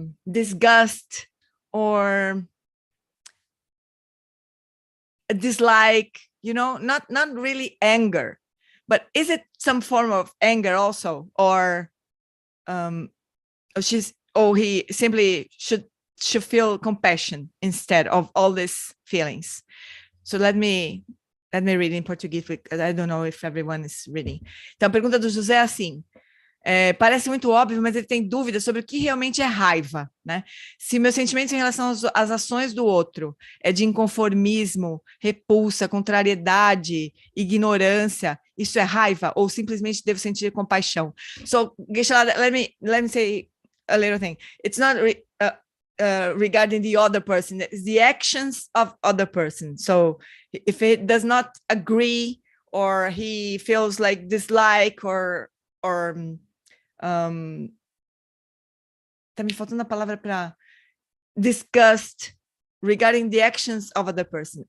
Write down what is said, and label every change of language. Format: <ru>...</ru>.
<en>disgust, or a dislike, not really anger, but is it some form of anger also, or he simply should feel compassion instead of all these feelings? So let me read in Portuguese, because I don't know if everyone is reading.</en> <pt>Então, a pergunta do José é assim: parece muito óbvio, mas ele tem dúvidas sobre o que realmente é raiva, né? Se meus sentimentos em relação às ações do outro é de inconformismo, repulsa, contrariedade, ignorância, isso é raiva, ou simplesmente devo sentir compaixão?</pt> <en>So, Geshe-la, let me say a little thing. It's not regarding the other person, it's the actions of other person. So, if he does not agree, or he feels like dislike, or</en> <pt>tá me faltando a palavra para</pt> <en>disgust regarding the actions of other person.</en>